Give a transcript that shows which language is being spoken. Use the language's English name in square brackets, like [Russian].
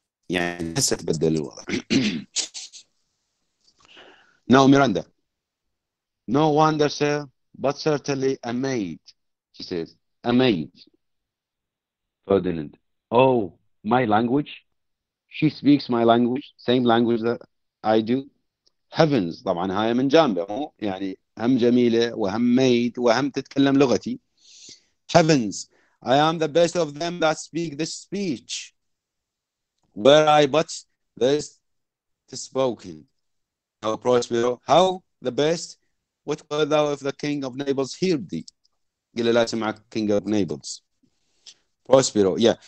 [Arabic] يعني هسه تبدل الوضع. [English] Now Miranda, No wonder, sir, but certainly a maid, she says. A maid. Ferdinand. Oh, my language? She speaks my language, same language that I do. Heavens. [Arabic] طبعا هاي من جانبه يعني هم جميلة وهم maid وهم تتكلم لغتي. [English] Heavens, I am the best of them that speak this speech. Were I but best spoken. How Prospero, how the best? What were thou if the king of Naples heard thee? [Arabic] قال لا سمعك [English] king of Naples. [Arabic] Prospero, yeah.